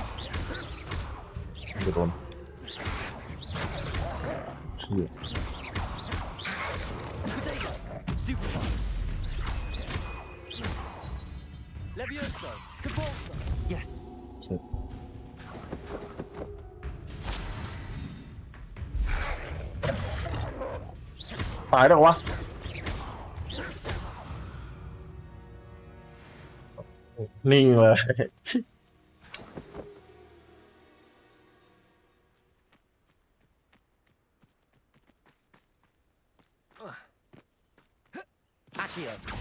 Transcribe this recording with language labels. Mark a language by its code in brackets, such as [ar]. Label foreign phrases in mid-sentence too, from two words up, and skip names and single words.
[vi] Được rồi Xịt Stupefy. Levioso. Convulso. [en] Yes. [th] เสร็จตายแล้ววะนิ่งเลย Accio.